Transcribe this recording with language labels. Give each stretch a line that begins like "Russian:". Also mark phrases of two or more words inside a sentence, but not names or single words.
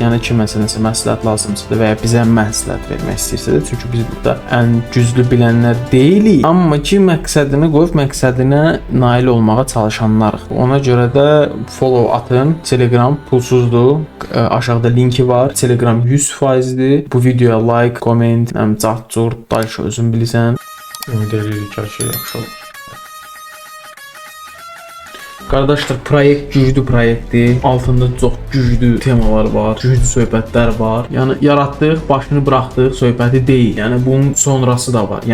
Azerbaijani: Yəni kiməsə nəsə məsləhət lazımsa və ya bizə məsləhət vermək istəyirsə də, çünki biz burada ən güclü bilənlər deyilik, amma ki məqsədini qoyub məqsədinə nail olmağa çalışanlarıq. Ona görə də follow atın. Telegram pulsuzdur. Aşağıda linki var. Telegram 100%dir. Bu videoya
English: like, comment,
Azerbaijani: cart-curt, dalşı özün bilirsən. Ümid edirik ki, hər şey yaxşı olur. Qardaşlar, proyekt güclü proyektdir. Altında çox güclü temalar var, güclü söhbətlər var. Yəni yaratdıq, başını buraxdıq söhbəti deyil. Yəni bunun sonrası da var.